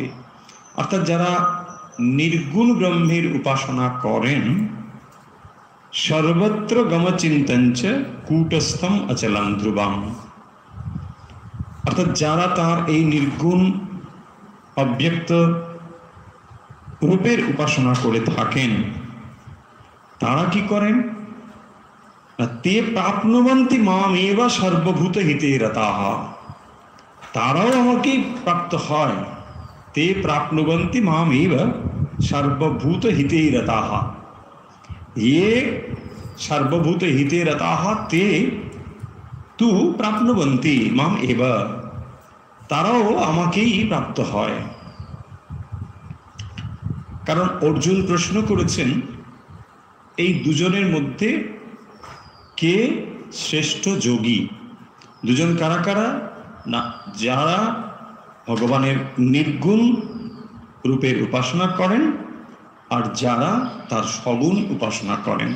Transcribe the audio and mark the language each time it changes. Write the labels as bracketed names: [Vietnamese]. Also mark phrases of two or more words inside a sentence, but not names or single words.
[Bangla] অর্থাৎ যারা নির্গুণ ব্রহ্মের উপাসনা করেন, [Sanskrit] সর্বত্র গমচিন্তঞ্চ কূটস্থম অচলম ধ্রুবম, [Bangla] অর্থাৎ যারা তার এই নির্গুণ অব্যক্ত রূপের উপাসনা করে থাকেন, তারা কি করেন? [Sanskrit] তে প্রাপ্নুবন্তি মামেব সর্বভূত হিতে রতাঃ, [Bangla] তারাও আমাকে প্রাপ্ত হয়। [Sanskrit] তে প্রাপ্নুবন্তি মামেব সর্বভূত হিতে রতাঃ, ये सर्वभूत हिते रताः ते তু প্রাপ্নুবন্তি মাম এব, [Bangla] তারাও আমাকেই প্রাপ্ত হয়। কারণ অর্জুন প্রশ্ন করেছেন এই দুজনের মধ্যে কে শ্রেষ্ঠ যোগী। দুজন কারা কারা না, যারা ভগবানের নির্গুণ রূপের উপাসনা করেন আর যারা তার সগুণ উপাসনা করেন।